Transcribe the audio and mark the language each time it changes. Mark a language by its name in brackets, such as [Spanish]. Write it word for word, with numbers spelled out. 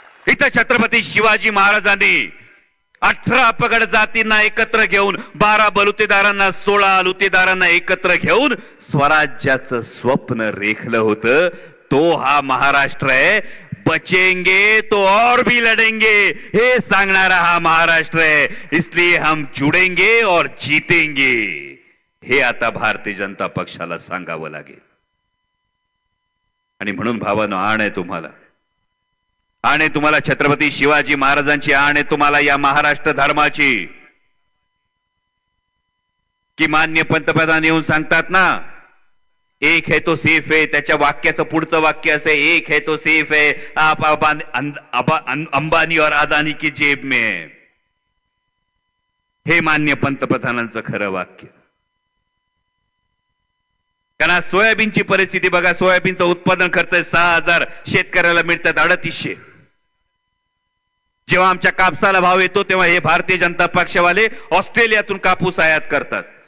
[Marathi] इथं छत्रपती शिवाजी महाराजांनी अठरा अपगड जातींना एकत्र घेऊन, बारा बलुतेदारांना, सोळा अलुतेदारांना एकत्र घेऊन स्वराज्याचं स्वप्न रेखलं होतं. तो हा महाराष्ट्र आहे. [Hindi] बचेंगे तो और भी लढेंगे [Marathi] हे सांगणारा हा महाराष्ट्र आहे. [Hindi] इसलिए हम जुडेंगे और जीतेंगे [Marathi] हे आता भारतीय जनता पक्षाला सांगावं लागेल. आणि म्हणून भावांनो, आण आहे तुम्हाला, आणि तुम्हाला छत्रपती शिवाजी महाराजांची आण आहे, तुम्हाला या महाराष्ट्र धर्माची. की मान्य पंतप्रधान येऊन सांगतात ना, [Hindi] एक है तो सेफ है, [Marathi] त्याच्या वाक्याचं पुढचं वाक्य असे, [Hindi] एक है तो सेफ है, आप अंबानी और अदानी की जेब में है. [Marathi] हे मान्य पंतप्रधानांचं खरं वाक्य. कारण सोयाबीनची परिस्थिती बघा, सोयाबीनचं उत्पादन खर्च सहा हजार शेतकऱ्याला मिळतात अडतीसशे. जेव्हा आमच्या कापसाला भाव येतो तेव्हा हे भारतीय जनता पक्षवाले ऑस्ट्रेलियातून कापूस आयात करतात.